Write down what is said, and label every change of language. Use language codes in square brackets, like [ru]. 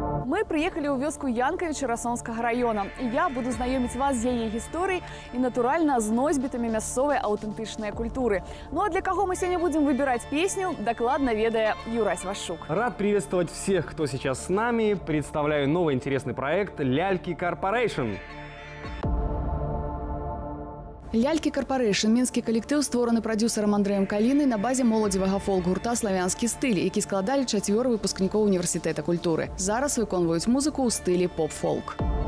[be] Мы приехали ў вёску Янкавіча Расонскага раёна. І я буду знаёміць вас з яе гісторыяй і, натуральна, з носьбітамі мясцовай аўтэнтычнай культуры. [ru] Ну а для кого мы сегодня будем выбирать песню, [be] докладно ведая [ru] Юрась Вашук. Рад приветствовать всех, кто сейчас с нами. Представляю новый интересный проект «Ляльки Корпорейшн». [be] «Ляльки Корпорейшн» – мінскі калектыў, створаны прадюсерам Андрэем Калінай на базе моладзевага фолк-гурта «Славянскі стыль», які складалі 4 выпускнікоў універсітэта культуры. Зараз выконваюць музыку ў стылі поп-фолк.